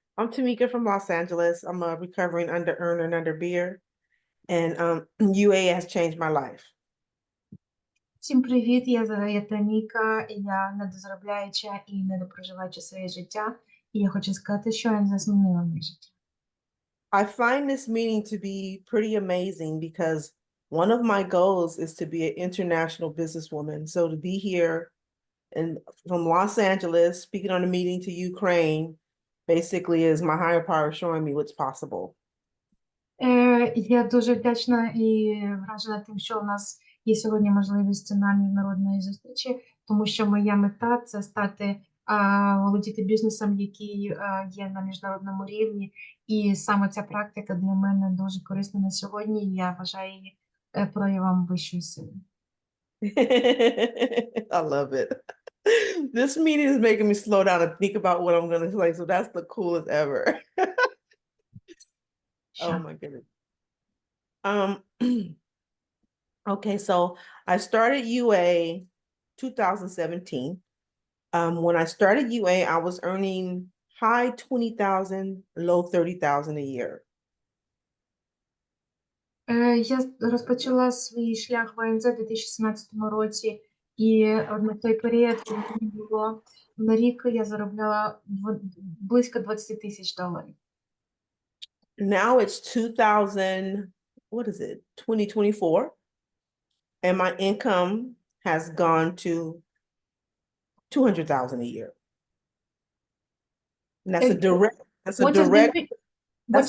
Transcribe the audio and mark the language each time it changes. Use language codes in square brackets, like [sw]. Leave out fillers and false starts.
[en] I'm Tamika from Los Angeles. I'm a recovering under earner and under beer, and UA has changed my life. [uk] Всім привіт, я Таміка, я недозаробляюча і недопроживаюча своє життя. І я хочу сказати, що Енза змінила моє життя. [en] I find this meeting to be pretty amazing because one of my goals is to be an international businesswoman. So to be here and from Los Angeles, speaking on a meeting to Ukraine, basically is my higher power showing me what's possible. [uk] Я дуже вдячна і вражена тим, що у нас є сьогодні можливість на міжнародної зустрічі, тому що моя мета – це стати володіти бізнесом, який є на міжнародному рівні. І саме ця практика для мене дуже корисна на сьогодні, і я вважаю її проявом вищої сили. [en] I love it. This meeting is making me slow down and think about what I'm going to say. So that's the coolest ever. Oh my goodness. Okay, so I started UA 2017. When I started UA, I was earning high 20,000, low 30,000 a year. [uk] Я розпочала свій шлях в АНЗ у 2017 році, і на той період, коли мені було на рік, я заробляла близько 20 тисяч доларів. [en] Now it's 2000, what is it, 2024, and my income has gone to 200,000 a year. And that's a direct, that's a What is direct, the, that's